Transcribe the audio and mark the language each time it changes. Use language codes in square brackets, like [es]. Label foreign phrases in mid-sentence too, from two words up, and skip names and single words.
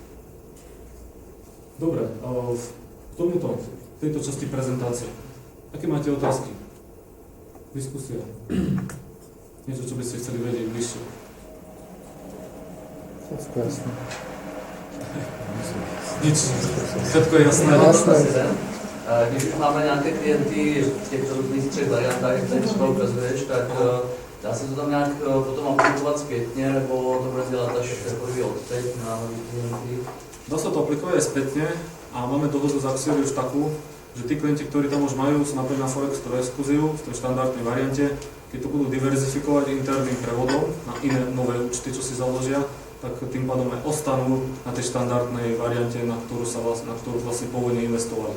[sk] Dobre, k tomuto, v tejto časti prezentácie. Aké máte otázky? Diskusia. Niečo, čo by ste chceli vedieť bližšie. Všetko jasné. Nič. Všetko je jasné. [cs] Když už máme nějaké klienty v těchto různých třech variantách, jak tady třeba ukazuješ, tak dá se to tam nějak potom aplikovat zpětně, nebo to bude dělat až jako odteď na nový klienty? [sk] Dá sa to aplikovať aj spätne a máme dohodu z Axiori už takú, že tí klienti, ktorí tam už majú, sú napríklad na Forex to exkluziu v tej štandardnej variante, keď to budú diverzifikovať interným prevodom na iné nové účty, čo si založia, tak tým pádom aj ostanú na tej štandardnej variante, na ktorú vlastne pôvodne investovali.